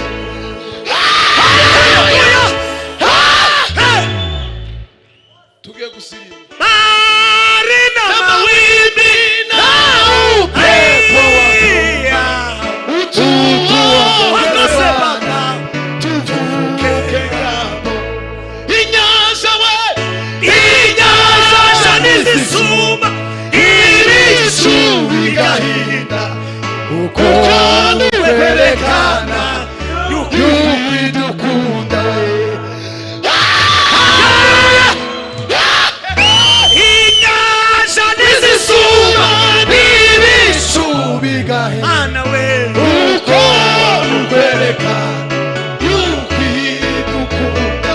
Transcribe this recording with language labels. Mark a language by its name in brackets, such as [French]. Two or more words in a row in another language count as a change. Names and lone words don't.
[Kinyarwanda] Tugiye gusirimba. [Swahili] Bahari na mawimbi, na upepo wavuma, utuongoze Bwana, tuvuke ng'ambo. [Kinyarwanda] Inyanja we, inyanja nizisuma, ibicu bigahinda, uko werekana yuko idukunda. Inyanja nizisuma, ibicu bigahinda, uko werekana yuko idukunda.